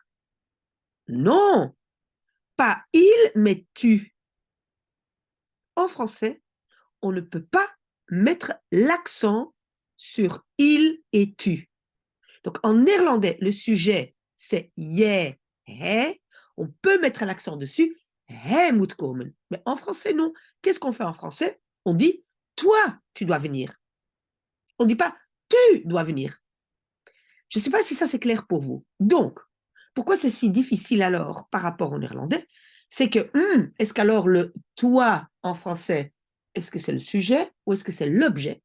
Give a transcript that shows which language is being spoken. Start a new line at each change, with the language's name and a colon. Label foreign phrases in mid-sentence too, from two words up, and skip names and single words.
French: Non, pas il, mais tu. En français, on ne peut pas mettre l'accent sur il et tu. Donc en néerlandais, le sujet, c'est je, hij. On peut mettre l'accent dessus.
Dutch: Hij moet komen.
French: Mais en français, non. Qu'est-ce qu'on fait en français? On dit toi, tu dois venir. On ne dit pas tu dois venir. Je ne sais pas si ça c'est clair pour vous. Donc, pourquoi c'est si difficile alors par rapport au néerlandais? C'est que, est-ce qu'alors le toi en français, est-ce que c'est le sujet ou est-ce que c'est l'objet?